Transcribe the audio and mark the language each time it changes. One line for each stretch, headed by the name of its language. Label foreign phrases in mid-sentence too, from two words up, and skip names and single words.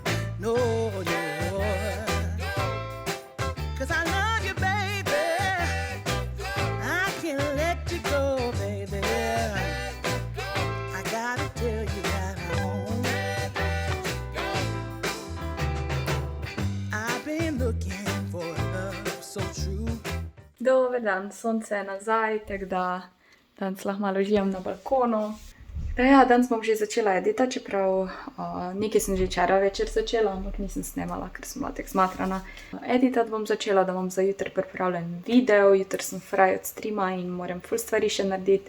English: No. 'Cause I love you, baby. I can't let you go, baby. I gotta tell you that I won't. I've been looking for love so true.
Slovenian: Dober dan, sonce je nazaj, tako da danes lahko malo uživam na balkonu. Ja, danes bom že začela edita, čeprav nekaj sem že včeraj večer začela, ampak nisem snemala, ker sem bila tako zmatrana. Editat bom začela, da bom za jutri pripravljen video, jutri sem fraj od streama in moram ful stvari še narediti.